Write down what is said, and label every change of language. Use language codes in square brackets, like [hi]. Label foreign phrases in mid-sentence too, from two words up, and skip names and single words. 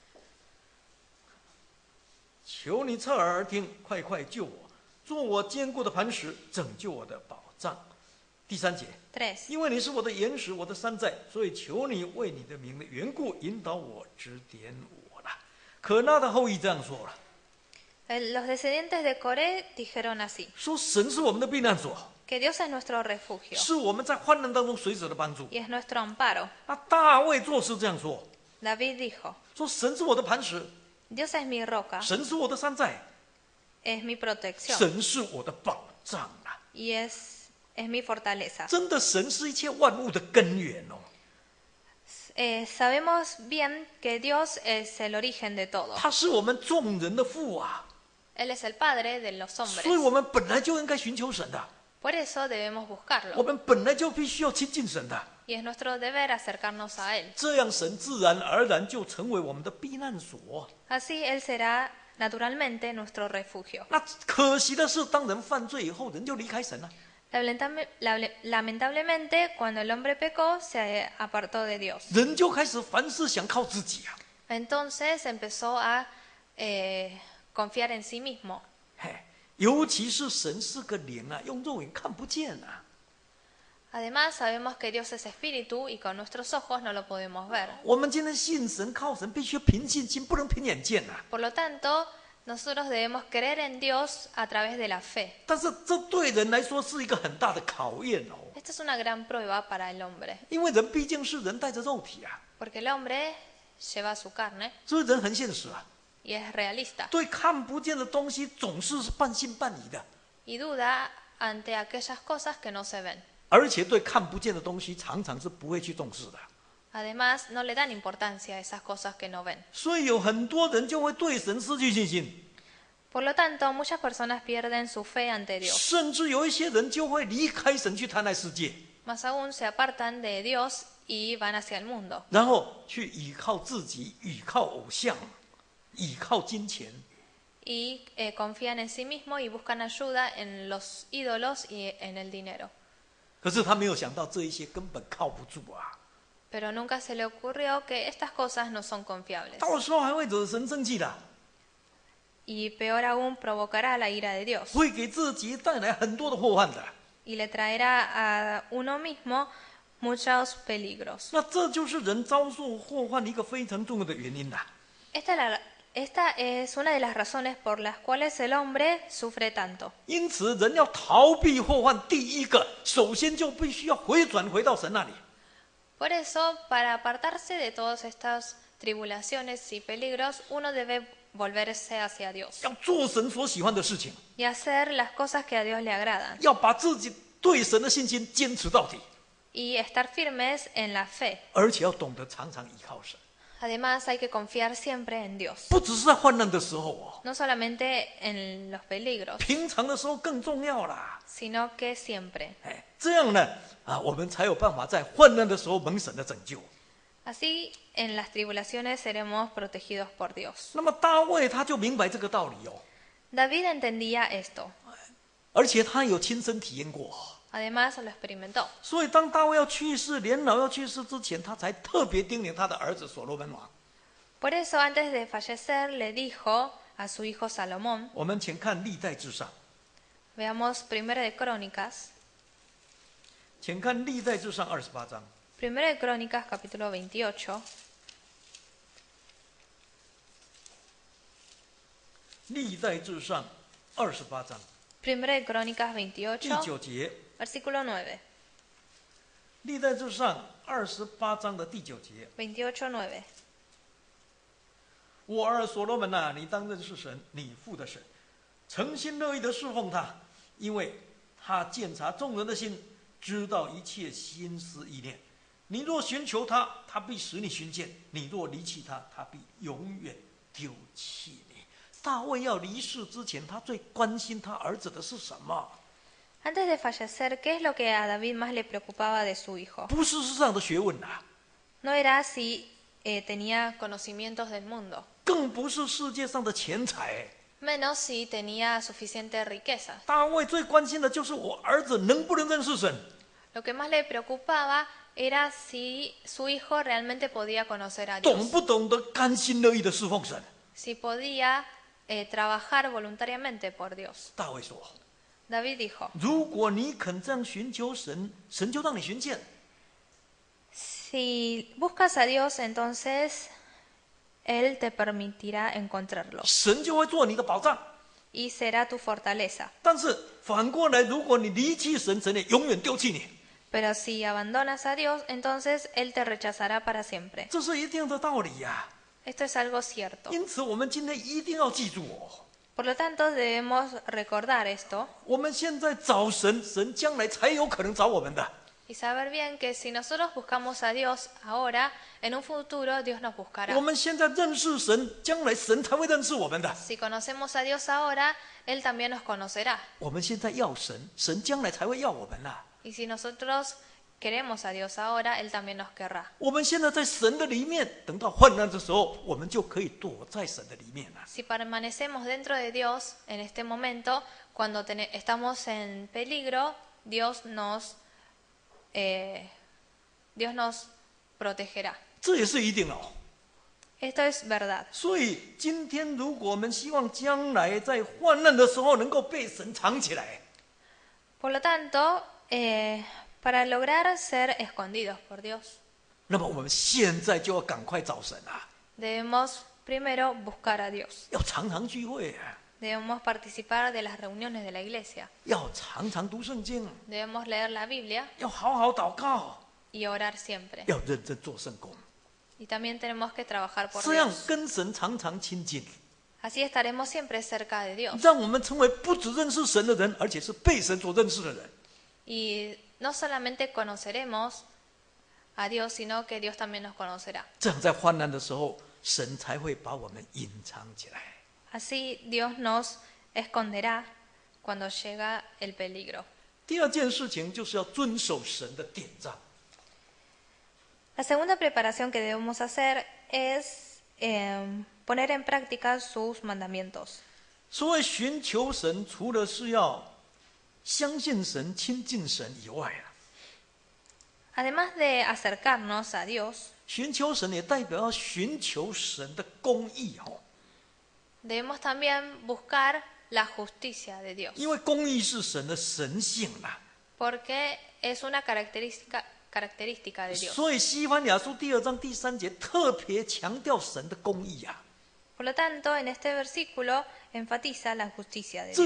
[zh] 求你侧耳而听，快快救我，做我坚固的磐石，拯救我的保障。第3节， 3. 因为你是我的岩石，我的山寨，所以求你为你的名的缘故引导我，指点我了。可纳的后裔这样说了， [es] Los descendientes de Coré dijeron así, [zh] 说神是我们的避难所， [es] que Dios es nuestro refugio [zh] 是我们在患难当中随时的帮助。 [es] y es nuestro amparo. [zh] 那大卫作诗这样说， [es] David dijo, [zh] 说神是我的磐石， [es] Dios es mi roca, [zh] 神是我的山寨， [es] es mi protección [zh] 神是我的保障啊！ [es] y es mi fortaleza. [zh] 真的，神是一切万物的根源哦。 [es] Sabemos bien que Dios es el origen de todo. [zh] 他是我们众人的父啊， [es] Él es el padre de los [zh] 所以我 [es] hombres. [zh] 们本来就应该寻求神的， [es] Por eso debemos [zh] 我 [es] buscarlo [zh] 们本来就必须要亲近神的， [es] y es nuestro deber acercarnos a Él. [zh] 这样神自然而然就成为我们的避难所。 [es] Así Él será naturalmente nuestro refugio. [zh] 那可惜的是，当人犯罪以后，人就离开神了。 [es] Lamentablemente, cuando el hombre pecó, se apartó de Dios. [zh] 人就开始凡事想靠自己啊， [es] Entonces empezó a confiar en sí mismo. [zh] 嘿，尤其是神是个灵啊，用肉眼看不见啊。 [es] Además, sabemos que Dios es espíritu y con nuestros ojos no lo podemos ver. [zh] 我们今天信神、靠神，必须凭信心，不能凭眼见呐、 [es] Por lo tanto, nosotros debemos creer en Dios a través de la fe. [zh] 但是这对人来说是一个很大的考验哦， [es] Esta es una gran prueba para el hombre, [zh] 因为人毕竟是人带着肉体啊， [es] porque el hombre lleva su carne [zh] 所以人很现实啊， [es] y es realista [zh] 对看不见的东西总是半信半疑的， [es] y duda ante aquellas cosas que no se ven. [zh] 而且对看不见的东西常常是不会去重视的。 [es] Además, no le dan importancia a esas cosas que no ven. [zh] 所以有很多人就会对神失去信心， [es] Por lo tanto, muchas personas pierden su fe ante Dios. [zh] 甚至有一些人就会离开神去贪爱世界， [es] Más aún, se apartan de Dios y van hacia el mundo. [zh] 然后去依靠自己，依靠偶像，依靠金钱。 [es] Y confían en sí mismos y buscan ayuda en los ídolos y en el dinero. [zh] 可是他没有想到这一些根本靠不住啊， [es] Pero nunca se le ocurrió que estas cosas no son confiables. [zh] 到时候还会惹神生气的， [es] Y peor aún, provocará la ira de Dios. [zh] 会给自己带来很多的祸患的。 [es] Y le traerá a uno mismo muchos peligros. [zh] 那这就是人遭受祸患一个非常重要的原因呐。 [es] Esta es una de las razones por las cuales el hombre sufre tanto. [zh] 因此，人要逃避祸患，第一个首先就必须要回转回到神那里。 [es] Por eso, para apartarse de todas estas tribulaciones y peligros, uno debe volverse hacia Dios [zh] 要做神所喜欢的事情， [es] y hacer las cosas que a Dios le agradan [zh] 要把自己对神的信心坚持到底， [es] y estar firmes en la fe. [zh] 而且要懂得常常依靠神， [es] Además, hay que confiar siempre en Dios, [zh] 不只是在患难的时候哦， [es] no solamente en los peligros, [zh] 平常的时候更重要啦。 [es] sino que siempre. [zh] 哎，这样呢，我们才有办法在患难的时候蒙神的拯救。 [es] Así, en las tribulaciones seremos protegidos por Dios. [zh] 那么大卫他就明白这个道理哦， [es] David entendía esto, [zh] 而且他有亲身体验过。 [es] además lo experimentó. [zh] 所以，当大卫要去世、年老要去世之前，他才特别叮咛他的儿子所罗门王。 [es] Por eso, antes de fallecer, le dijo a su hijo Salomón, [zh] 我们请看历代志上， [es] veamos 1 de Crónicas, [zh] 请看历代志上28章。 [es] 1 de Crónicas capítulo 28, [zh] 历代志上28章 [es] 1 de Crónicas [zh] 第 [es] 28, [zh] 9节， [es] versículo 9, [zh] 历代志上28章的第9节。 [es] 28:9. [zh] 我儿所罗门呐、你当认识神，你父的神，诚心乐意的侍奉他，因为他鉴察众人的心，知道一切心思意念。你若寻求他，他必使你寻见；你若离弃他，他必永远丢弃你。大卫要离世之前，他最关心他儿子的是什么？ [es] Antes de fallecer, ¿qué es lo que a David más le preocupaba de su hijo? [zh] 不是世上的学问呐、 [es] No era si tenía conocimientos del mundo, [zh] 更不是世界上的钱财。 [es] menos si tenía suficiente riqueza. [zh] 大卫最关心的就是我儿子能不能认识神。 [es] Lo que más le preocupaba era si su hijo realmente podía conocer a [zh] 懂 [es] Dios, [zh] 不懂得甘心乐意的侍奉神？ [es] si podía trabajar voluntariamente por Dios. [zh] 大卫说 [es] David dijo,：“ [zh] 如果你肯这样寻求神，神就让你寻见。 [es] si buscas a Dios, entonces Él te permitirá encontrarlo [zh] 神就会做你的保障。 [es] y será tu fortaleza. [zh] 但是反过来，如果你离弃神，神也永远丢弃你， [es] Pero si abandonas a Dios, entonces Él te rechazará para siempre. [zh] 这是一定的道理呀、 [es] Esto es algo cierto. [zh] 因此，我们今天一定要记住哦， [es] Por lo tanto, debemos recordar esto [zh] 我们现在找神，神将来才有可能找我们的。 [es] y saber bien que si nosotros buscamos a Dios ahora, en un futuro Dios nos buscará. [zh] 我们现在认识神，将来神才会认识我们的。 [es] Si conocemos a Dios ahora, Él también nos conocerá. [zh] 我们现在要神，神将来才会要我们呐、 [es] Y si nosotros queremos a Dios ahora, Él también nos querrá. [zh] 我们现在在神的里面，等到患难的时候，我们就可以躲在神的里面了。 [es] Si permanecemos dentro de Dios en este momento, cuando estamos en peligro, Dios nos protegerá. [zh] 这也是一定的哦。 [es] Esto es verdad. [zh] 所以今天，如果我们希望将来在患难的时候能够被神藏起来， [es] Por lo tanto, para lograr ser escondidos por Dios, [zh] 那么我们现在就要赶快找神啊， [es] debemos primero buscar a Dios. [zh] 要常常聚会啊， [es] Debemos participar de las reuniones de la iglesia. [zh] 要常常读圣经， [es] Debemos leer la Biblia [zh] 要好好祷告， [es] y orar siempre. [zh] 要认真做圣工， [es] Y también tenemos que trabajar por [zh] 这样 [es] Dios. [zh] 跟神常常亲近， [es] Así estaremos siempre cerca de Dios. [zh] 让我们成为不只认识神的人，而且是被神所认识的人。 [es] Y no solamente conoceremos a Dios, sino que Dios también nos conocerá. [zh] 这样在患难的时候，神才会把我们隐藏起来。 [es] Así Dios nos esconderá cuando llega el peligro. [zh] 第二件事情就是要遵守神的典章。 [es] La segunda preparación que debemos hacer es poner en práctica sus mandamientos. [zh] 所谓寻求神，除了是要相信神、亲近神以外啊， [es] Además de acercarnos a Dios, [zh] 寻求神也代表要寻求神的公义哦， [es] debemos también buscar la justicia de Dios, [zh] 因为公义是神的神性啊。 [es] porque es una característica de Dios. [zh] 所以西番雅书第2章第3节特别强调神的公义啊， [es] Por lo tanto, en este versículo enfatiza la justicia de